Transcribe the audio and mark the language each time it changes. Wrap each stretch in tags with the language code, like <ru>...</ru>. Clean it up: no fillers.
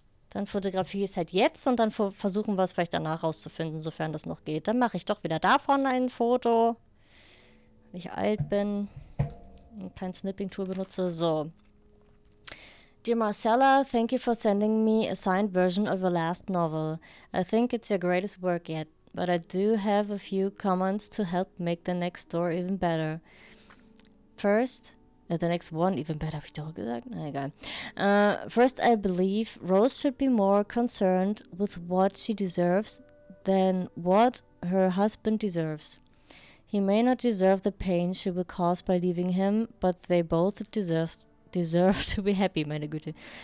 <de>Dann fotografiere ich es halt jetzt und dann versuchen wir es vielleicht danach rauszufinden, sofern das noch geht. Dann mache ich doch wieder davon ein Foto. Wenn ich alt bin und kein Snipping-Tool benutze. So.</de> <en>Dear Marcella, thank you for sending me a signed version of your last novel. I think it's your greatest work yet, but I do have a few comments to help make the next story even better. First, the next one even better,</en> <de>habe ich doch gesagt? Na, egal.</de> <en>First, I believe Rose should be more concerned with what she deserves than what her husband deserves. He may not deserve the pain she will cause by leaving him, but they both deserve to be happy,</en> <de>meine Güte.</de>